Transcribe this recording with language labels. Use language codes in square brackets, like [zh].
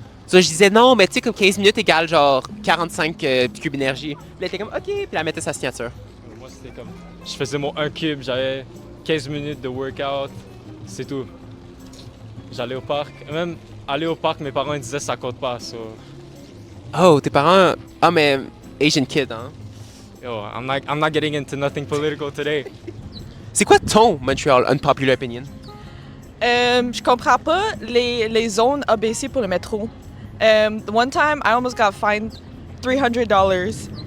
[fr] So, je disais, non, mais tu sais, comme 15 minutes égale, genre, 45 cubes d'énergie. Puis elle était comme, OK, puis elle mettait sa signature. Moi, c'était comme. Je faisais mon 1 cube, j'avais 15 minutes de workout, c'est tout. J'allais au parc. Même aller au parc, mes parents ils disaient ça compte pas. So, Oh, tes parents... Ah, mais [en] Asian kid, [fr] hein? [en] yo, I'm not getting into nothing political today. [fr] C'est quoi ton [en] Montreal unpopular opinion? [fr] Je comprends pas les zones ABC pour le métro. [en] One time, I almost got fined $300.